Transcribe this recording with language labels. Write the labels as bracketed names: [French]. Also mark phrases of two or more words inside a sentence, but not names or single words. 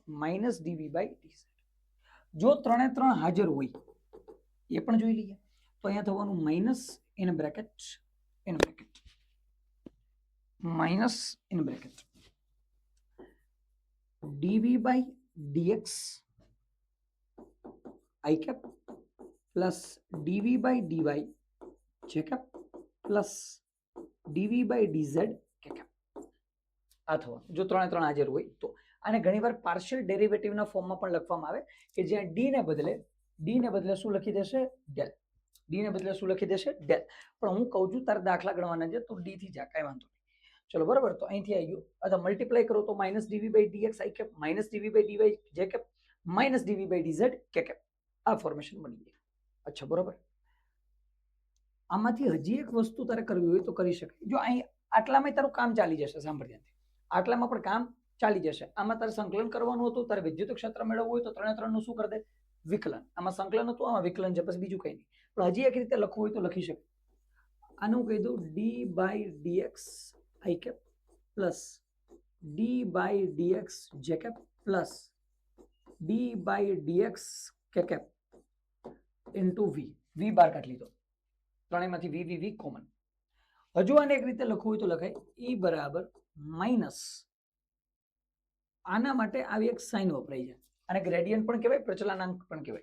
[English] minus dv by dz. [Gujarati] જો 3 3 હાજર હોય એ પણ જોઈ લઈએ. તો અહીંયા થવાનું [English] minus in bracket minus in bracket dv by dx i cap plus dv by dy j cap plus dv by dz k cap. [Gujarati] આ થવાનું જો 3 3 હાજર હોય તો. આને ઘણીવાર [English] partial derivativeના [Gujarati] ફોર્મમાં પણ લખવામાં આવે કે જ્યાં d ને બદલે શું લખી દેશે? ડેલ. d ને બદલે શું લખી દેશે? ડેલ. પણ હું કહું છું તારે દાખલા ગણવાના છે તો d થી જા, કાંઈ વાંધો નહીં. ચલો બરાબર, તો અહીંથી આવી ગયું. અથવા મલ્ટીપ્લાય કરો તો [English] minus dv by dx i cap minus dv by dy j cap minus dv by dz k cap. [Gujarati] આ ફોર્મેશન બની ગઈ. અચ્છા, બરોબર. આમાંથી હજી એક વસ્તુ તારે કરવી હોય તો કરી શકાય. જો અહીં આટલામાં તારું કામ ચાલી જશે, સાંભળ ધ્યાનથી. આટલામાં પણ કામ ચાલી જશે. આમાં તારે સંકલન કરવાનું હતું, તારે વિદ્યુત ક્ષેત્ર મેળવવું હોય તો 3 3 નું શું કરી દે? વિકલન. આમાં સંકલન હતું, આમાં વિકલન છે, પછી બીજું કઈ નહીં. પણ હજી એક રીતે લખવું હોય તો લખી શકે. આને હું કહી દઉં [English] d by dx i cap plus d by dx j cap plus d by dx k cap into v bar [Gujarati] કાઢી લીધો. ત્રણેયમાંથી v કોમન. હજુ આને એક રીતે લખવું હોય તો લખાય e બરાબર માઇનસ, આના માટે આવી એક સાઇન વપરાય છે, આને ગ્રેડિયન્ટ પણ કહેવાય, પ્રચલાનાંક પણ કહેવાય.